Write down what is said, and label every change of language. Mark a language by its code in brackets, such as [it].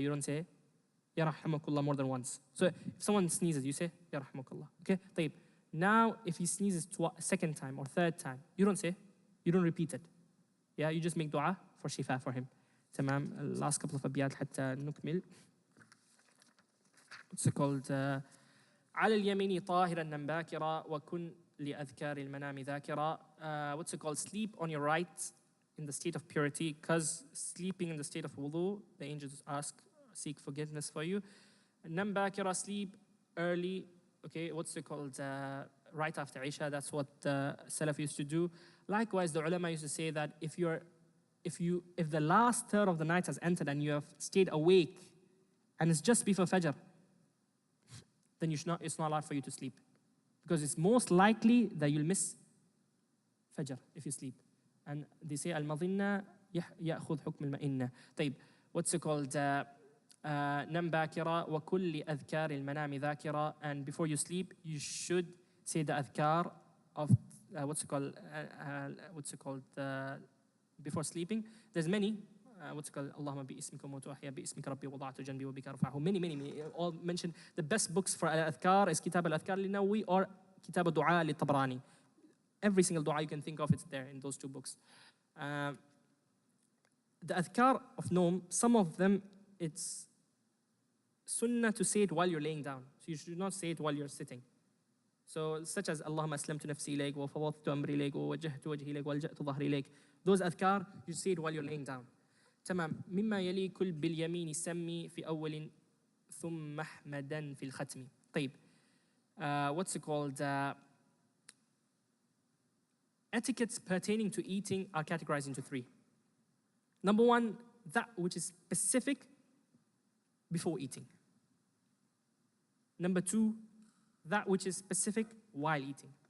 [en] You don't say Yarhamukallah more than once. So if someone sneezes, you say Yarhamukallah. Okay. [ar] طيب. [en] Now, if he sneezes second time or third time, you don't say, you don't repeat it. Yeah, you just make dua for shifa for him. [ar] تمام. [en] Last couple of [ar] أبيات حتى نكمل. [en] What's it called? [ar] على اليمين طاهرا نم باكرا وكن لأذكار المنام ذاكرا. [en] What's it called? Sleep on your right in the state of purity, because sleeping in the state of wudu, the angels seek forgiveness for you. Nam bakira, sleep early. Okay, what's it called? Right after Isha, that's what the Salaf used to do. Likewise, the ulama used to say that if the last third of the night has entered and you have stayed awake and it's just before Fajr, then it's not allowed for you to sleep, because it's most likely that you'll miss Fajr if you sleep. And they say al-madhinna [ar] يأخذ حكم المئنة. طيب, [en] what's it called? [ar] نم باكرا وكل أذكار المنام ذاكرا. [en] And before you sleep, you should say the adhkar of what's it called? Before sleeping. There's many. What's it called? [ar] اللهم باسمك وموت وأحيا باسمك ربي وضعت جنبي وبك أرفعه. [en] Many. All mentioned. The best books for al-adhkar is Kitab al-Adhkar للنووي or Kitab al-Du'a للطبراني. Every single dua you can think of, it's there in those two books. The adhkar of Noam, some of them, it's sunnah to say it while you're laying down. So you should not say it while you're sitting. So such as Allahumma aslamtu nafsi ilayk wa fawwadtu amri ilayk wa wajjahtu wajhi ilayk wa alja'tu dhahri ilayk. Those adhkar, you say it while you're laying down. [ar] تمام. مما يلي كل باليمين سمي في أول ثم أحمدا في الختم. طيب. [en] What's it called? Etiquettes pertaining to eating are categorized into three. Number one, that which is specific before eating. Number two, that which is specific while eating.